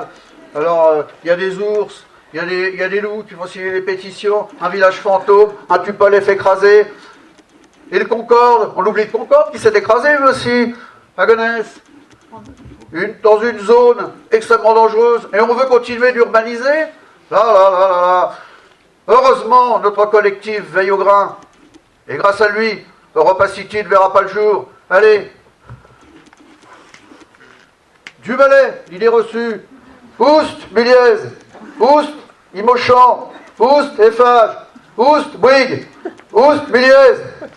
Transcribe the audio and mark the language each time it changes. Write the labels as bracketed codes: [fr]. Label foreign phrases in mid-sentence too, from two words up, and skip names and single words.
[fr] Alors, il y a des ours, il y a des loups qui vont signer les pétitions, un village fantôme, un Tupolev écrasé, et le Concorde, on oublie le Concorde qui s'est écrasé lui aussi, à Gonesse, dans une zone extrêmement dangereuse, et on veut continuer d'urbaniser. Là. Heureusement, notre collectif veille au grain, et grâce à lui, Europa City ne verra pas le jour. Allez, du Valais, idée reçue. Oust, Méliès. Oust, Imochamp. Oust, Eiffage. Oust, Bouygues. Oust, Méliès.